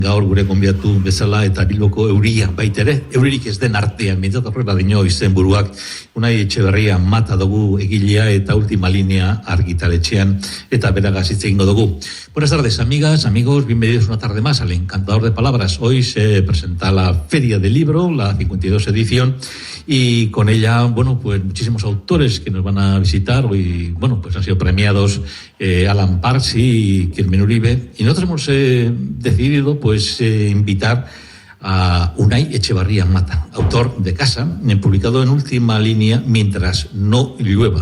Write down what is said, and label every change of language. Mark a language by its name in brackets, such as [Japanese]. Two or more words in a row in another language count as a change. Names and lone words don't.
[Basque] Gaur gure gonbidatu bezala eta Bilboko euria baitere, euririk ez den artean, mintzat horrela dino izenburuak, Unai Etxeberria mata dugu egilea eta Última Línea argitaletxean eta beragaz hitz egingo dugu. [Spanish] Buenas tardes, amigas, amigos, bienvenidos una tarde más al Encantador de Palabras. Hoy se presenta la Feria del Libro, la 52 edición, y con ella, bueno, pues muchísimos autores que nos van a visitar. Hoy, bueno, pues han sido premiados Alan Parks y Carmen Uribe, y nosotros hemos decidido, pues, invitar a Unai Etxeberria Mata, autor de Casa, publicado en Última Línea, Mientras no llueva.